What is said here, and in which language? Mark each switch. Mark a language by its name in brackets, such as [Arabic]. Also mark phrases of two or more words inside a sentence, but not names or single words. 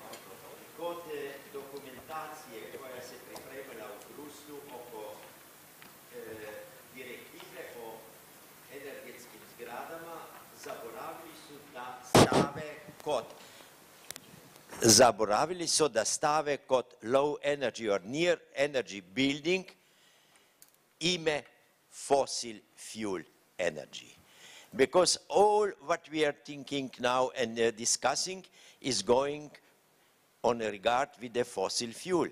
[Serbian] Kod dokumentacije koja se pripremila u Bruslu oko direktive o energetskim zgradama, zaboravili su da stave kod [English] low energy or near energy building [Serbian] ime [English] fossil fuel energy. Because all what we are thinking now and discussing is going on regard with the fossil fuel.